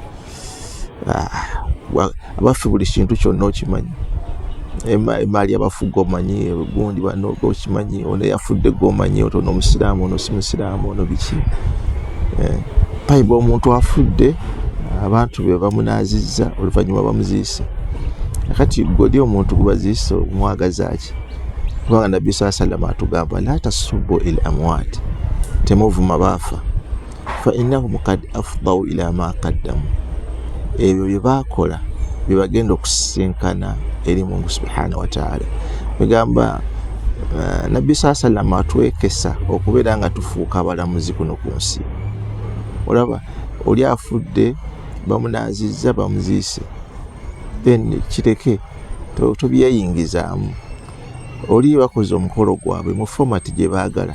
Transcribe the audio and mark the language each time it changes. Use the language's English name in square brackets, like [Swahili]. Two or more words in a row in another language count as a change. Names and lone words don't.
[Ganda] Abaffe buli kintu kyonna okimanyi, emaali abafuga omanyi, gundi bano okimanyi, ono yafudde gwomanyi, ono omusiraamu, ono si musiraamu, ono biki. Payiba omuntu afudde abantu be bamunaazizza oluvannyuma bamuziise. Akati godi omuntu gubaziise omwagaza ki? Kubanga Nabbi [Arabic] صلى الله عليه وسلم [Ganda] atugamba [Arabic] لا تسبوا الأموات, [Ganda] temuvuma baafa, [Arabic] فإنهم قد أفضوا إلى ما قدموا, [Ganda] ebyo bye baakola bye bagenda okusisinkana eri Mungu [Arabic] سبحانه وتعالى. [Ganda] Bigamba Nabbi [Arabic] صلى الله عليه وسلم [Ganda] atwekesa okubeera nga tufuuka abalamuzi kuno ku nsi. Olaba oli afudde bamunaazizza bamuziise, then kireke tobyeyingizaamu. Oli bakoze omukolo gwabwe mu format gye baagala.